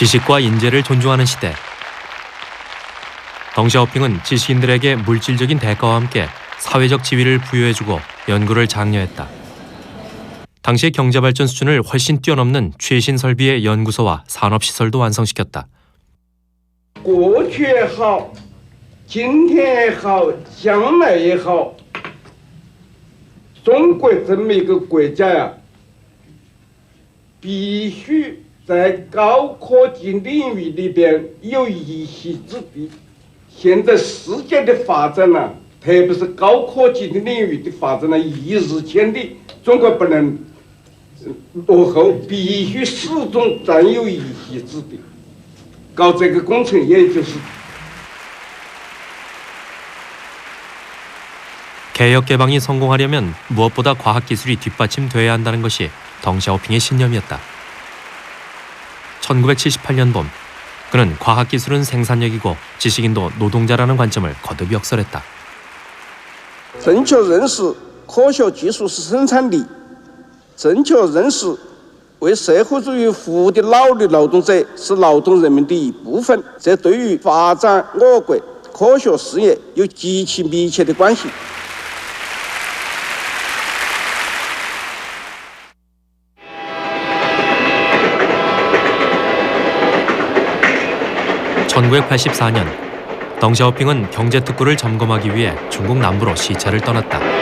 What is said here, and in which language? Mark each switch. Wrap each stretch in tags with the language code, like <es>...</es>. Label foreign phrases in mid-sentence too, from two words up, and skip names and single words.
<ko>지식과 인재를 존중하는 시대. 덩샤오핑은 지식인들에게 물질적인 대가와 함께 사회적 지위를 부여해주고 연구를 장려했다. 당시의 경제발전 수준을 훨씬 뛰어넘는 최신 설비의 연구소와 산업시설도 완성시켰다.</ko> <zh>过去也好，今天也好，将来也好，中国这么一个国家呀，必须在高科技领域里边有一席之地。现在世界的发展呢，特别是高科技的领域的发展呢，一日千里，中国不能落后，必须始终占有一席之地。搞这个工程，也就是</zh> <ko>개혁 개방이 성공하려면 무엇보다 과학기술이 뒷받침돼야 한다는 것이 덩샤오핑의 신념이었다. 1978년 봄, 그는 과학기술은 생산력이고 지식인도 노동자라는 관점을 거듭 역설했다.</ko> <zh>正确认识科学技术是生产力，正确认识为社会主义服务的脑力劳动者是劳动人民的一部分，这对于发展我国科学事业有极其密切的关系。</zh> <ko>1984년, 덩샤오핑은 경제특구를 점검하기 위해 중국 남부로 시차를 떠났다.</ko>